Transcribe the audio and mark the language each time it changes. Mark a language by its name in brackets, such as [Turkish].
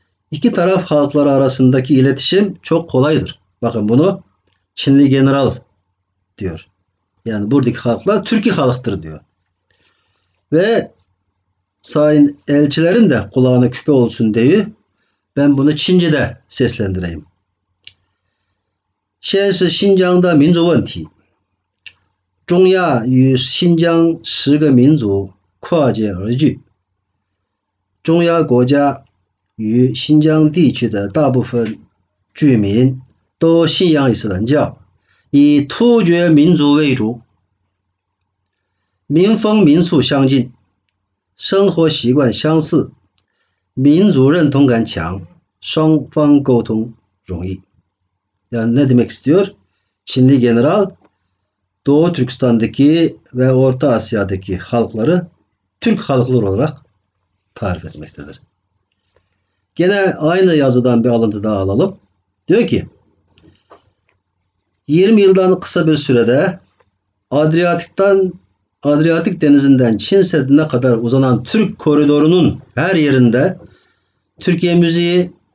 [Turkish] İki taraf halkları arasındaki iletişim çok kolaydır. Bakın bunu Çinli general diyor. Yani buradaki halklar Türkiye halktır diyor. Ve sayın elçilerin de kulağına küpe olsun diye ben bunu Çince'de seslendireyim. [Chinese] 现是新疆的民族问题，中亚与新疆10个民族跨界而居，中亚国家与新疆地区的大部分居民都信仰伊斯兰教，以突厥民族为主，民风民俗相近，生活习惯相似，民族认同感强，双方沟通容易. [Turkish] Yani ne demek istiyor? Çinli general Doğu Türkistan'daki ve Orta Asya'daki halkları Türk halkları olarak tarif etmektedir. Gene aynı yazıdan bir alıntı daha alalım. Diyor ki 20 yıldan kısa bir sürede Adriyatik Denizi'nden Çin Seddi'ne kadar uzanan Türk koridorunun her yerinde Türkiye müziği,